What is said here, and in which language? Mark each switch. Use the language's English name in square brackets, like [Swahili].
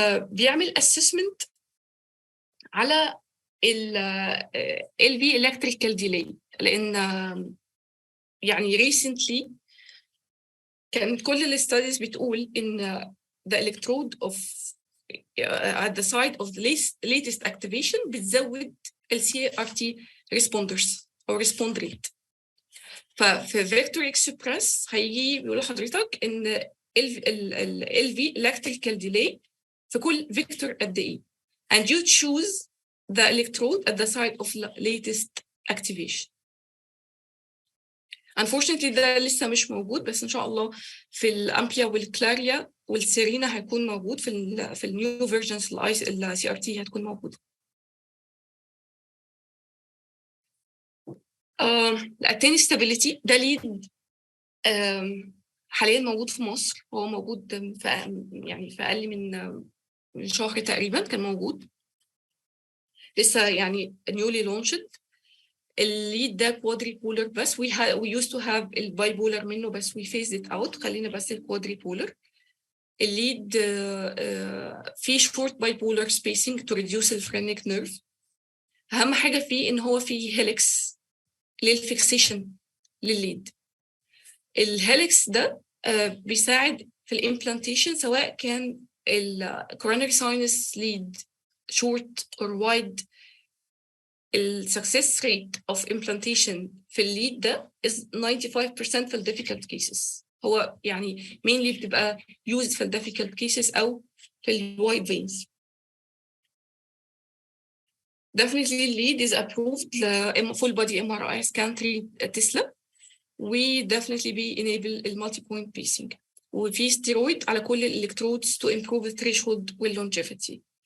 [Arabic] بيعمل [English] assessment [Arabic] على ال [English] LV electrical delay، [Arabic] لأن يعني [English] recently [Arabic] كانت كل الستاديز بتقول إن [English] the electrode of at the site of the latest activation [Arabic] بتزود ال [English] CRT responders أو respond rate. [Arabic] ففي [English] Vector Express [Arabic] هيجي بيقول لحضرتك إن ال [English] LV electrical delay [Arabic] في كل فيكتور قد إيه، [English] and you choose the electrode at the site of latest activation. [Arabic] unfortunately ده لسه مش موجود، بس ان شاء الله في الامبليا والكلاريا والسيرينا هيكون موجود في النيو فيرجنز السي ار تي هتكون موجوده. الاتيني ستابيليتي ده ليد حاليا موجود في مصر، هو موجود في اقل من شهر تقريبا كان موجود، لسه يعني [English] newly launched. [Arabic] الليد ده كوادري بولر بس، [English] we used to have [Arabic] الباي بولر منه بس [English] we phased it out، [Arabic] خلينا بس الكوادري بولر. الليد فيه [English] short bipolar spacing to reduce الفرينيك nerve. [Arabic] أهم حاجة فيه إن هو فيه هيليكس للفيكسيشن للليد. الهيليكس ده بيساعد في الامبلانتيشن، سواء كان الكوروناري ساينس ليد [English] short or wide. [Arabic] السكسس ريت اوف امبلانتيشن في الليد ده [English] is 95% [Arabic] في الديفيكالت كيسز. هو يعني mainly بتبقى used في الديفيكالت كيسز او في الوايد فينز. [English] Definitely lead is approved full body MRI scan 3 tesla, و definitely be enable multi point pacing، [Arabic] وفي ستيرويد على كل الالكترودز [English] to improve the threshold والlongevity.